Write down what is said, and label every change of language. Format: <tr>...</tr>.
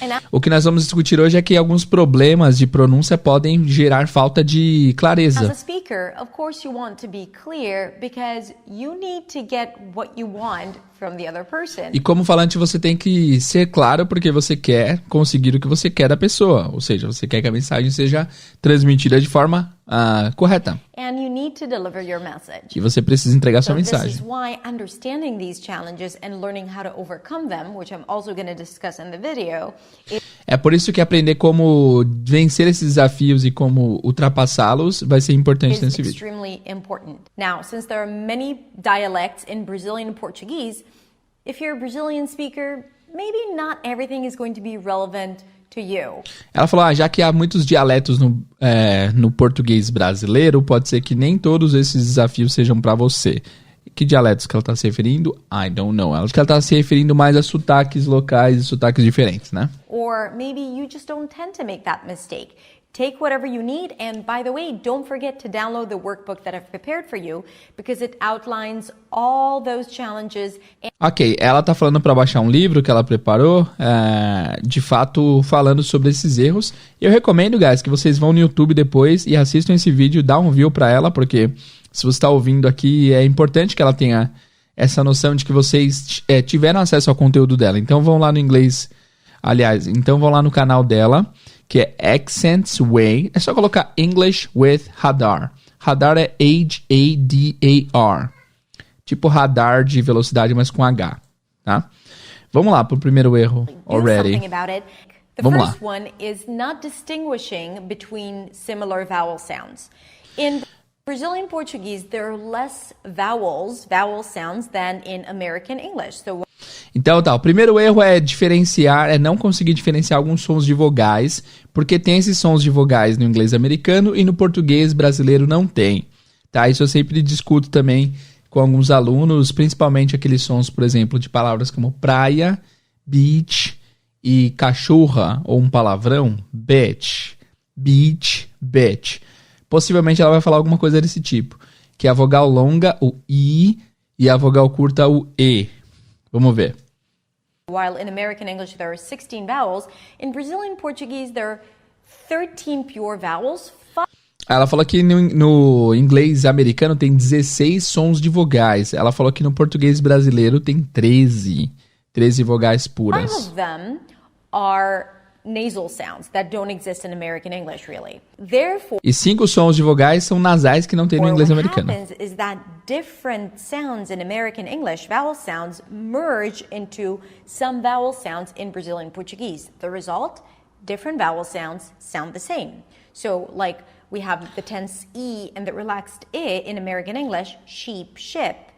<pt>O que nós vamos discutir hoje é que alguns problemas de pronúncia podem gerar falta de clareza.</pt> <en>As a speaker, of course you want to be clear because you need to get what you want from the other person.</en> <pt>E como falante você tem que ser claro porque você quer conseguir o que você quer da pessoa, ou seja, você quer que a mensagem seja transmitida de forma correta.</pt> <en>And you need to deliver your message.</en> <pt>E você precisa entregar sua mensagem.</pt> <en>This is why understanding these challenges and learning how to overcome them, which I'm also going to discuss in the video.</en> <pt>É por isso que aprender como vencer esses desafios e como ultrapassá-los vai ser importante nesse vídeo.</pt> <en>Extremely important. Now, since there are many dialects in Brazilian Portuguese, if you're a Brazilian speaker, maybe not everything is going to be relevant to you.</en> <pt>Ela falou, já que há muitos dialetos no português brasileiro, pode ser que nem todos esses desafios sejam para você. Que dialetos que ela está se referindo?</pt> <en>I don't know.</en> <pt>Acho que ela está se referindo mais a sotaques locais e sotaques diferentes, né?</pt> <en>Or maybe you just don't tend to make that mistake. Take whatever you need, and by the way, don't forget to download the workbook that I've prepared for you, because it outlines all those challenges.</en> <pt>Ok, ela tá falando para baixar um livro que ela preparou, de fato falando sobre esses erros. Eu recomendo, guys, que vocês vão no YouTube depois e assistam esse vídeo, dá um view para ela, porque se você está ouvindo aqui, é importante que ela tenha essa noção de que vocês tiveram acesso ao conteúdo dela. Então vão lá no inglês, aliás, então vão lá no canal dela, que é Accents Way. É só colocar English with Hadar. Hadar é H-A-D-A-R. Tipo radar de velocidade, mas com H, tá? Vamos lá pro primeiro erro</pt> <en>already.</en> <pt>Vamos lá.</pt> <en>The first one is not distinguishing between similar vowel sounds. In Brazilian Portuguese, there are less vowel sounds than in American English.</en> <pt>Então tá, o primeiro erro é não conseguir diferenciar alguns sons de vogais, porque tem esses sons de vogais no inglês americano e no português brasileiro não tem, tá? Isso eu sempre discuto também com alguns alunos, principalmente aqueles sons, por exemplo, de palavras como praia, beach e cachorra, ou um palavrão, bitch, beach, bitch. Possivelmente ela vai falar alguma coisa desse tipo, que é a vogal longa, o I, e a vogal curta, o E. Vamos ver.</pt> <en>While in American English there are 16 vowels, in Brazilian Portuguese there are 13 pure vowels.</en> <pt>Ela falou que no inglês americano tem 16 sons de vogais. Ela falou que no português brasileiro tem 13 vogais puras.</pt> <en>5 of them are nasal sounds that don't exist in American English, really. Therefore,</en> <pt>e 5 sons de vogais são nasais que não tem no inglês americano.</pt> <en>What happens is that different sounds in American English, vowel sounds, merge into some vowel sounds in Brazilian Portuguese. The result, different vowel sounds sound the same. So, like, we have the tense E and the relaxed I in American English, sheep, ship.</en>